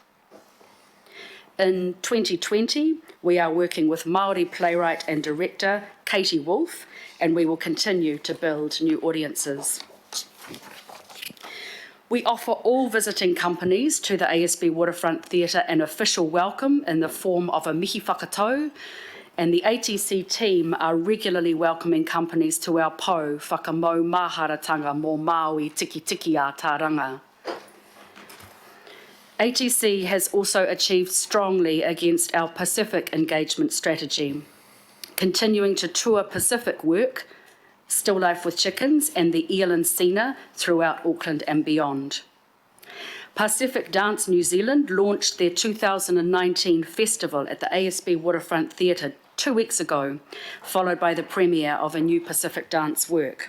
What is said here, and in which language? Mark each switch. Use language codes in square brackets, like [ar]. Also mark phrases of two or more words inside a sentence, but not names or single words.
[en] In 2020, we are working with Māori playwright and director Katie Wolfe, and we will continue to build new audiences. We offer all visiting companies to the ASB Waterfront Theatre an official welcome in the form of a [mi] mihi whakatau, [en] and the ATC team are regularly welcoming companies to our [mi] pou whakamau māharatanga mō Māui tiki tiki a Taranga. [en] ATC has also achieved strongly against our Pacific engagement strategy, continuing to tour Pacific work, Still Life with Chickens and the Eel and Sina throughout Auckland and beyond. Pacific Dance New Zealand launched their 2019 festival at the ASB Waterfront Theatre 2 weeks ago, followed by the premiere of a new Pacific dance work.